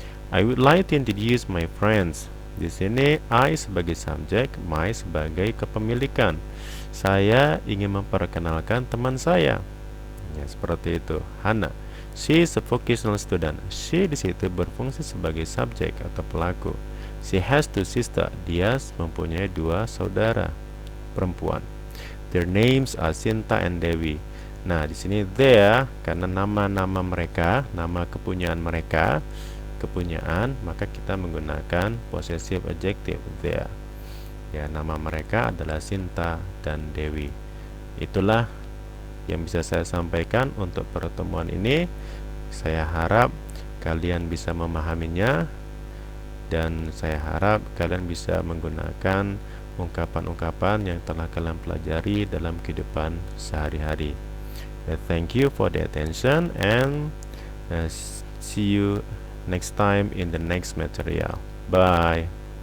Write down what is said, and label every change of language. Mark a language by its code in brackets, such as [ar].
[en] I would like to introduce my friends. [id] Di sini I sebagai subjek, my sebagai kepemilikan. Saya ingin memperkenalkan teman saya. Ya, seperti itu. [en] Hana, she is a vocational student. [id] She di situ berfungsi sebagai subjek atau pelaku. [en] She has two sisters. [id] Dia mempunyai dua saudara perempuan. [en] Their names are Sinta and Dewi. [id] Nah, di sini their karena nama-nama mereka, nama kepunyaan mereka, kepunyaan, maka kita menggunakan possessive adjective their. Ya, nama mereka adalah Sinta dan Dewi. Itulah yang bisa saya sampaikan untuk pertemuan ini. Saya harap kalian bisa memahaminya, dan saya harap kalian bisa menggunakan ungkapan-ungkapan yang telah kalian pelajari dalam kehidupan sehari-hari. [en] Thank you for the attention, and see you next time in the next material. Bye.